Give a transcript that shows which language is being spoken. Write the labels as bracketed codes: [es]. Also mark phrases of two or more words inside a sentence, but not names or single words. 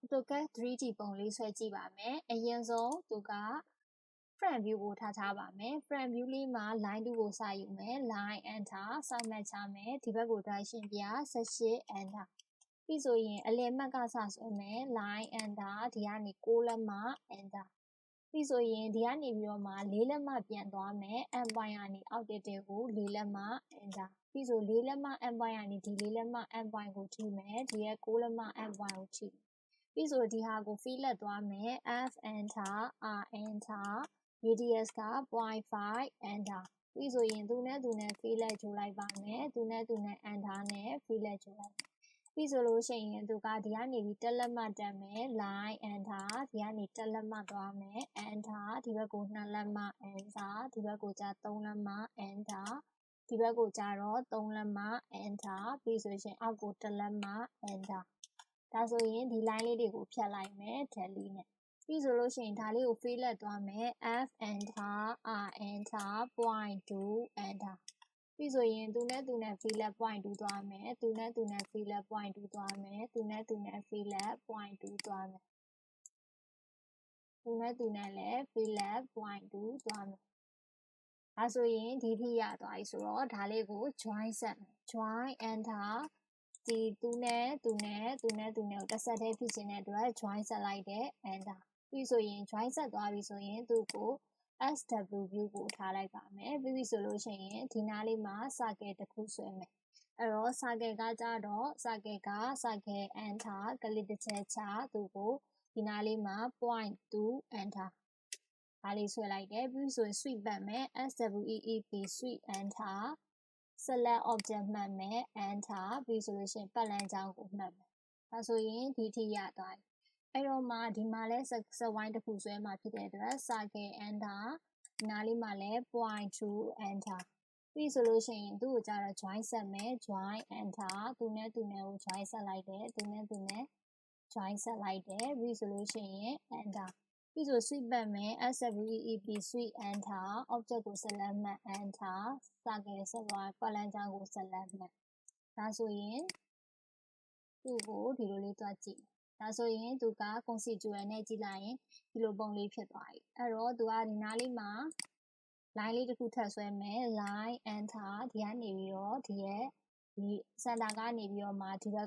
[my] AutoCAD 3D ပုံလေးဆွဲကြည့်ပါမယ်အရင်ဆုံးသူက [en] front view [my] ကိုထားပါမယ် [en] front view [my] လေးမှာ line 2ကိုစယူမယ် [en] line enter [my] စမှတ်ချမယ်ဒီဘက်ကို direction ပြ18 enter ပြီးဆိုရင်အလယ်မှတ်ကစဆွဲမယ် [en] line enter [my] ဒီကနေ6လက်မ enter ပြီးဆိုရင်ဒီ ကနေပြီးတော့မှ4လက်မပြန်သွားမယ် [en] end point [my] ကနေအောက်တက်တဲ့ကို4လက်မ enter ပြီးဆို4လက်မ [en] end point [my] ကနေဒီ4လက်မ [en] end point [my] ကိုထိမယ်ဒီရဲ့6လက်မ end point ကိုထိပြီး ဆိုဒီဟာကို fillet သွားမယ် [en] F enter R enter [my] radius က 0.5 enter ပြီးဆိုရင်သူနဲ့ fillet ချိုးလိုက်ပါမယ်သူနဲ့ enter နဲ့ fillet ချိုးလိုက်ပြီးဆိုလို့ ရှိရင်သူကဒီကနေပြီးတက်လက်မှတ်တက်မယ် [en] line enter [my] ဒီကနေတက်လက်မှတ်သွားမယ် enter ဒီဘက်ကို2လက်မှ enter ဒီဘက်ကိုကြာ3လက်မှ enter ဒီဘက်ကိုကြာတော့3လက်မှ enter ပြီးဆိုရင်အောက်ကို1လက်မှ enter ဒါဆိုရင်ဒီ line လေးတွေကိုဖြတ်လိုက်မယ် tally နဲ့ပြီးဆိုလို့ရှိရင်ဒါလေးကို fillet သွားမယ် [en] F enter R enter point 2 enter [my] ပြီးဆိုရင်သူနဲ့ [en] fillet point 2 [my] သွားမယ်သူနဲ့ [en] fillet point 2 [my] သွားမယ်သူနဲ့ [en] fillet point 2 [my] သွားမယ် သူနဲ့လည်း [en] fillet point 2 [my] သွားမယ်ဒါဆိုရင်ဒီထိရသွားပြီဆိုတော့ဒါလေးကို join ဆက်မယ် [en] join enter [my] ဒီ သူနဲ့ကိုတစ်ဆက်တည်းဖြစ်ခြင်းတဲ့အတွက် join ဆက်လိုက်တဲ့ enter ပြီးဆိုရင် join ဆက်သွားပြီဆိုရင်သူ့ကို [en] SW view [my] ကိုထားလိုက်ပါမယ်ပြီးပြီဆိုလို့ရှိရင်ဒီနားလေးမှာ circle တစ်ခုဆွဲမယ်အဲ့တော့ circle ကကြတော့ [en] circle enter [my] ကလစ်တစ်ချက်ချသူ့ကိုဒီနားလေးမှာ [en] point 2 enter [my] ဒါလေးဆွဲလိုက်တယ်ပြီးဆိုရင် sweep ပတ်မယ် [en] SWEEP sweep enter select object [my] မှတ်မယ် enter ပြီးဆိုလို့ရှိရင်ပတ်လမ်းကြောင်းကိုမှတ်မယ်ဒါဆိုရင်ဒီထိရသွားပြီအဲ့တော့မှဒီမှာလဲ [en] set wine [my] တစ်ခုဆွဲမှာဖြစ်တဲ့အတွက် [en] circle enter [my] ဒီနားလေးမှာလဲ [en] point 2 enter [my] ပြီးဆိုလို့ရှိရင်သူ့ကိုကြတော့ join ဆက် မယ် [en] join enter [my] သူနဲ့ကို join ဆက်လိုက်တယ်သူနဲ့ join ဆက်လိုက်တယ်ပြီးဆိုလို့ရှိရင် enter ပြီးဆို sweep ပတ်မယ် [en] SWEEP sweep enter object [my] ကို select မှတ် [en] enter circle [my] ဆက်သွားပတ်လမ်းကြောင်းကို select မှတ်ဒါဆိုရင်သူ့ကိုဒီလိုလေးတွက်ကြည့်ဒါဆိုရင်သူက constituent နဲ့ကြည့်လိုက်ရင်ဒီလိုပုံလေးဖြစ်သွားပြီအဲ့တော့သူကဒီ နားလေးမှာ line လေးတစ်ခုထပ်ဆွဲမယ် [en] line enter [my] ဒီကနေပြီးတော့ဒီရဲ့ဒီ center ကနေပြီးတော့မှဒီဘက်